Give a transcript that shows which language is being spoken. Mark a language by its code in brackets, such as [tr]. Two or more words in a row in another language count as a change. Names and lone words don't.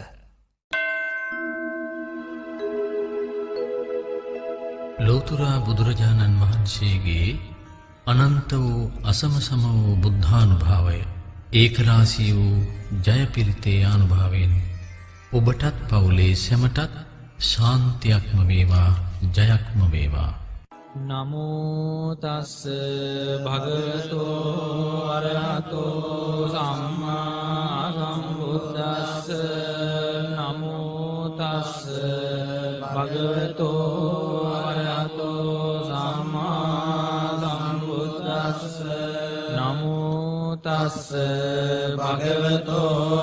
[si] ලෝතුරා බුදුරජාණන් වහන්සේගේ අනන්ත වූ අසමසම වූ බුද්ධානුභාවය ඒකරාශී වූ ජයපිරිතේ ආනුභාවයෙන් ඔබටත් පවුලේ සැමටත් ශාන්තියක්ම වේවා ජයක්ම වේවා. [pi] නමෝ තස්ස භගවතෝ අරහතෝ සම්මා සම්බුද්දස්ස නමෝ තස්ස භගවතෝ අරහතෝ සම්මා සම්බුද්දස්ස නමෝ තස්ස භගවතෝ